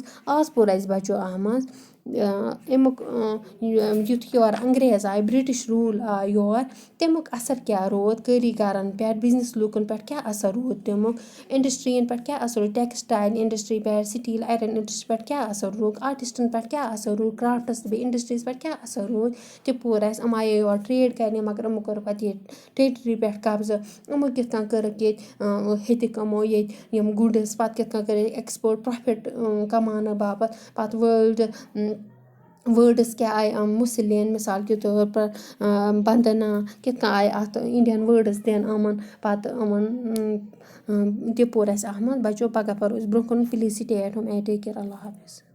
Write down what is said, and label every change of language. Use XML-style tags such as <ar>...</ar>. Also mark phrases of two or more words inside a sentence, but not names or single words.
<ks>آز پوٚر اَسہِ بَچو اَتھ منٛز اَمیُک یُتھ یور انٛگریز آے</ks> <en>British rule</en> <ks>آو یور تَمیُک اَثر کیٛاہ روٗد کٲری گَرَن پٮ۪ٹھ بِزنِس لوٗکَن پٮ۪ٹھ کیٛاہ اَثر روٗد تَمیُک اِنڈَسٹِرٛیَن پٮ۪ٹھ کیٛاہ اَثر روٗد</ks> <en>textile industry</en> <ks>پٮ۪ٹھ</ks> <en>steel iron industry</en> <ks>پٮ۪ٹھ کیٛاہ اَثر روٗد آٹِسٹَن پٮ۪ٹھ کیٛاہ اَثر روٗد کرٛافٹَس تہٕ بیٚیہِ اِنڈَسٹِرٛیٖز پٮ۪ٹھ کیٛاہ اَثر روٗد تہِ پوٚر اَسہِ. یِم آیے یور ٹرٛیڈ کَرنہِ مگر یِمو کوٚر پَتہٕ ییٚتہِ ٹیرِٹری پٮ۪ٹھ قبضہٕ. یِمو کِتھ کٔنۍ کٔرٕکھ ییٚتہِ ہیٚتِکھ یِمو ییٚتہِ یِم گُڈٕس پَتہٕ کِتھ کٔنۍ کٔرِکھ</ks> <en>export profit</en> <ks>کَماونہٕ باپَتھ. پَتہٕ وٲڈٕس کیٛاہ آیہِ مُسلِن</ks> <ur>مِثال کے طور پر</ur> <ks>بنٛدنا کِتھ کٔنۍ آیہِ اَتھ اِنڈیَن وٲڈٕس دِنہٕ یِمَن پَتہٕ یِمَن تہِ پوٚر اَسہِ اَتھ منٛز. بَچو پَگاہ پَرو أسۍ برٛونٛہہ کُن</ks> <en>please stay at home and take care.</en> <ks>اللہ حافِظ.</ks>